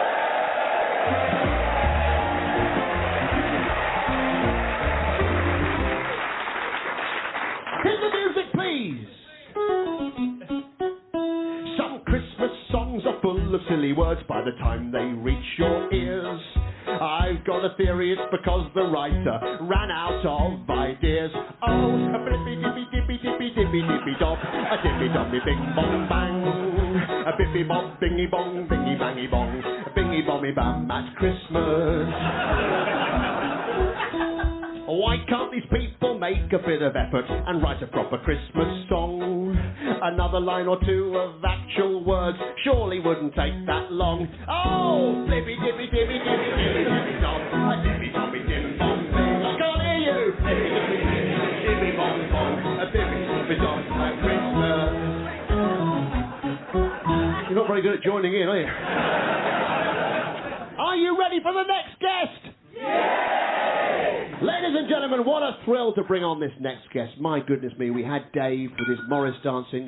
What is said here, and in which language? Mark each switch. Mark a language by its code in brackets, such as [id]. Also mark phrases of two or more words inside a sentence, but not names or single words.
[en] Hit the music, please! Some Christmas songs are full of silly words by the time they reach your ears. I've got a theory, it's because the writer ran out of ideas. Oh, a blippy dippy dippy dippy dippy dippy dob, a dippy dobby bing bong bang, a bippy bob bingy bong bingy bangy bong, a bingy bommy bam at Christmas. Why can't these people make a bit of effort and write a proper Christmas song? Another line or two of actual words surely wouldn't take that long. Oh, flippy dippy dippy dippy dippy dippy dong, a dippy dobby dim bong. I can't hear you. Dippy dippy dippy dippy bong bong, a dippy dippy dong at Christmas. You're not very good at joining in, are you? Are you ready for the next guest? Yay! Ladies and gentlemen, what a thrill to bring on this next guest. My goodness me, we had Dave with his Morris dancing.